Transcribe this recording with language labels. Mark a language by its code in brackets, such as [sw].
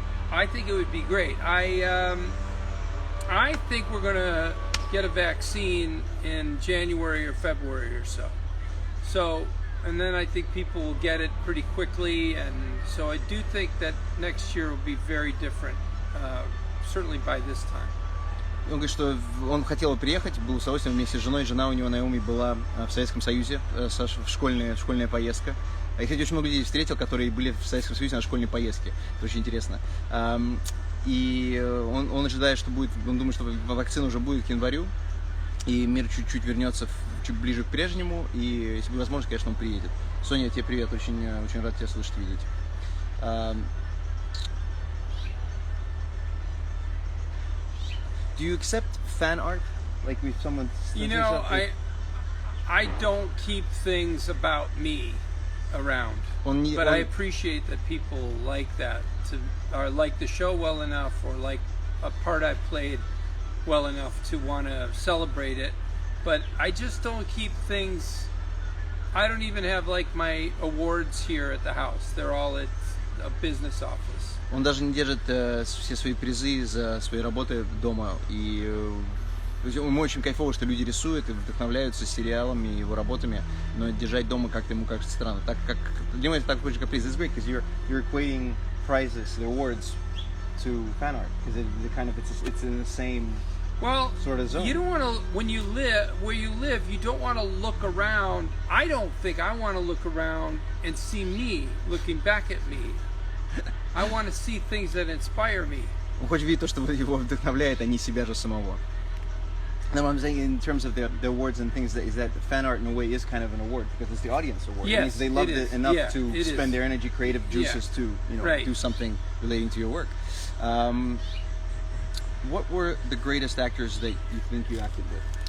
[en] I think it would be great. I think we're gonna get a vaccine in January or February or so. So, and then I think people will get it pretty quickly, and so I do think that next year will be very different, certainly by this time. [ru] Он говорит, что он хотел приехать, был с удовольствием вместе с женой. Жена у него, Наоми, была в Советском Союзе, школьная поездка. Я, кстати, очень много людей встретил, которые были в Советском Союзе на школьной поездке. Это очень интересно. И он ожидает, что будет, он думает, что вакцина уже будет к январю, и мир чуть-чуть вернется чуть ближе к прежнему, и если будет возможность, конечно, он приедет. Соня, тебе привет, очень рад тебя слышать, видеть. [en] Do you accept fan art? Like if someone... You know, I don't keep things about me around, but I appreciate that people like that, or like the show well enough, or like a part I played well enough to want to celebrate it. But I just don't keep things. I don't even have like my awards here at the house. They're all at a business office. [ru] Он даже не держит все свои призы за свои работы дома. И ему очень кайфово, что люди рисуют и вдохновляются сериалами и его работами, но держать дома как-то ему кажется странно. Так как для него это такой же каприз. [en] It's great because you're equating prizes, the awards, to fan art because it's in the same sort of zone. You don't want to when you live where you live. You don't want to look around. I don't think I want to look around and see me looking back at me. I want to see things that inspire me. [ru] Он хочет видеть то, что его вдохновляет, а не себя же самого. [en] No, I'm saying in terms of the awards and things, is that fan art in a way is kind of an award because it's the audience award. Yes, it means they loved it enough to spend their energy, creative juices to do something relating to your work. What were the greatest actors that you think you acted with?